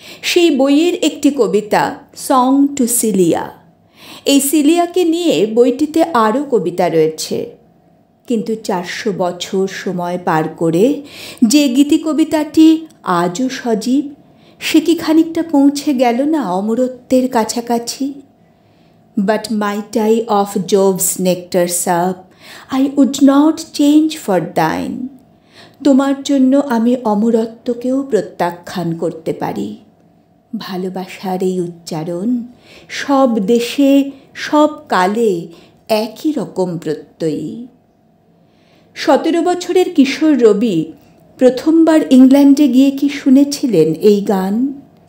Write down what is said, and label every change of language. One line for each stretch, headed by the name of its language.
Bangla: সেই বইয়ের একটি কবিতা সং টু সিলিয়া। এই সিলিয়াকে নিয়ে বইটিতে আরও কবিতা রয়েছে, কিন্তু ৪০০ বছর সময় পার করে যে গীতি কবিতাটি আজও সজীব, সে কি খানিকটা পৌঁছে গেল না অমরত্বের কাছাকাছি?
English: But might I of Jove's nectar sup, I would not change for thine.
Bangla: তোমার জন্য আমি অমরত্বকেও প্রত্যাখ্যান করতে পারি। ভালোবাসার এই উচ্চারণ সব দেশে সব কালে একই রকম প্রত্যয়ী। ১৭ বছরের কিশোর রবি প্রথমবার ইংল্যান্ডে গিয়ে কি শুনেছিলেন এই গান?